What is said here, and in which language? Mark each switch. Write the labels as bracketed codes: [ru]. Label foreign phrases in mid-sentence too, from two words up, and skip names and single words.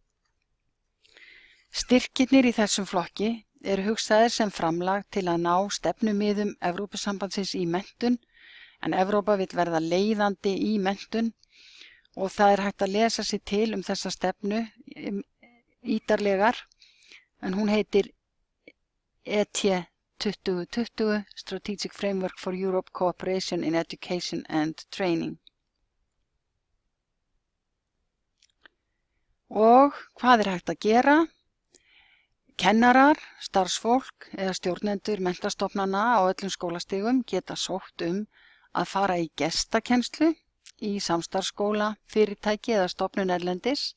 [is] Styrkirnir í þessum flokki eru hugsaðir sem framlag til að ná stefnumiðum Evrópusambandsins í menntun, en Evrópa vill verða leiðandi í menntun og það er hægt að lesa sér til þessa stefnu ítarlegar, en hún heitir ET 2020 Strategic Framework for Europe Cooperation in Education and Training. Og hvað er hægt að gera? Kennarar, starfsfólk eða stjórnendur menntastofnana á öllum skólastigum geta sótt að fara í gestakennslu í samstarfsskóla, fyrirtæki eða stofnun erlendis.